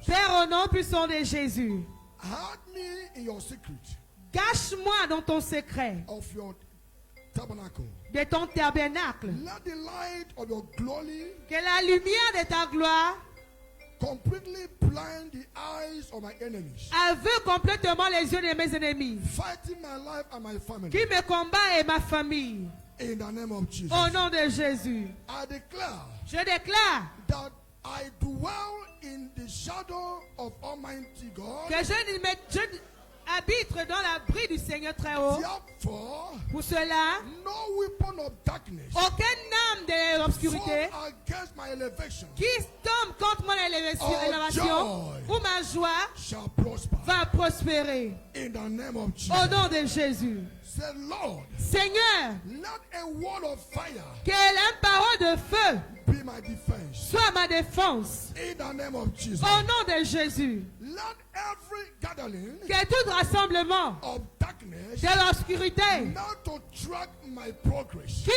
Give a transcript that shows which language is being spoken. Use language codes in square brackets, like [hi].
[fr] Père, au nom puissant de Jésus, [en] hide me in your secret [fr] cache-moi dans ton secret [en] of your tabernacle. [fr] de ton tabernacle. [en] Let the light of your glory [fr] Que la lumière de ta gloire [en] completely blind the eyes of my enemies, [fr] aveugle complètement les yeux de mes ennemis, [en] fighting my life and my family. [fr] qui me combat et ma famille. [en] In the name of Jesus, [fr] Au nom de Jésus, [en] I declare [fr] je déclare [en] that I dwell in the shadow of Almighty God. [fr] que je habite dans l'abri du Seigneur très haut. [en] Therefore, [fr] Pour cela, [en] no weapon of darkness [fr] aucune âme de l'obscurité [en] formed against my elevation [fr] qui tombe contre mon élévation ou ma joie [en] shall prosper. [fr] va prospérer. [en] In the name of [fr] Au [en] Jesus, [fr] nom de Jésus. [en] say, Lord, [fr] Seigneur, [en] let a wall of fire [fr] que la parole de feu [en] be my defense. [fr] soit ma défense. [en] In the name of Jesus, [fr] Au nom de Jésus. [en] let every gathering [fr] Que tout rassemblement [en] of darkness [fr] de l'obscurité [en] not to track my progress